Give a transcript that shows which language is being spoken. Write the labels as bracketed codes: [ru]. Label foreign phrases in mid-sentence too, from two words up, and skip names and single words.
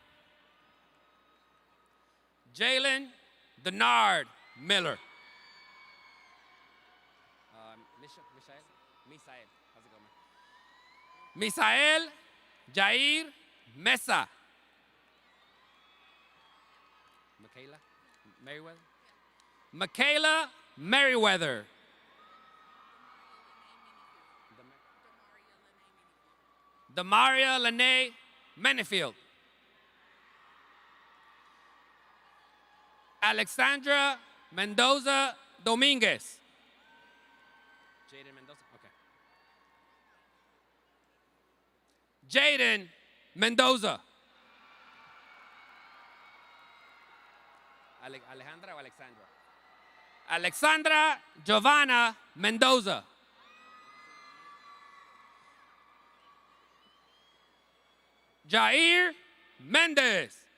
[en] Jalen Denard Miller. Misael. How's it going, man? Misael Jair Mesa. Michaela Merriweather. Michaela Merriweather. Demaria Lene Menefield. Alexandra Mendoza Dominguez. Jaden Mendoza? Okay. Jaden Mendoza. Alejandra o Alexandra? Alexandra Giovanna Mendoza. Jair Mendez.